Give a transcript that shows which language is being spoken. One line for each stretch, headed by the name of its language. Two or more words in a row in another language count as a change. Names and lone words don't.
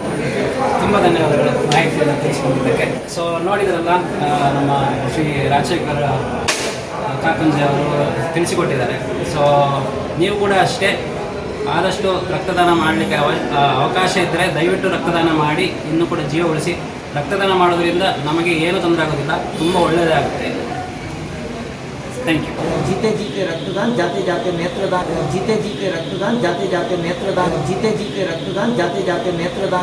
Kannada: ತುಂಬ ಧನ್ಯವಾದಗಳು ಮಾಹಿತಿಯನ್ನು ತಿಳಿಸ್ಕೊಂಡಿದ್ದಕ್ಕೆ. ಸೊ ನೋಡಿದ್ರಲ್ಲ, ನಮ್ಮ ಶ್ರೀ ರಾಜಶೇಖರ್ ಕಾಕಂಜಿ ಅವರು ತಿಳಿಸಿಕೊಟ್ಟಿದ್ದಾರೆ. ಸೊ ನೀವು ಕೂಡ ಅಷ್ಟೇ ಆದಷ್ಟು ರಕ್ತದಾನ ಮಾಡಲಿಕ್ಕೆ ಅವಕಾಶ ಇದ್ದರೆ ದಯವಿಟ್ಟು ರಕ್ತದಾನ ಮಾಡಿ, ಇನ್ನೂ ಕೂಡ ಜೀವ ಉಳಿಸಿ. ರಕ್ತದಾನ ಮಾಡೋದ್ರಿಂದ ನಮಗೆ ಏನು ತೊಂದರೆ ಆಗೋದಿಲ್ಲ, ತುಂಬ ಒಳ್ಳೆಯದಾಗುತ್ತೆ.
English: thank you.
Hindi: जीते जीते रक्तदान, जाते जाते नेत्रदान. जीते जीते रक्तदान, जाते जाते नेत्रदान. जीते जीते रक्तदान, जाते जाते नेत्रदान.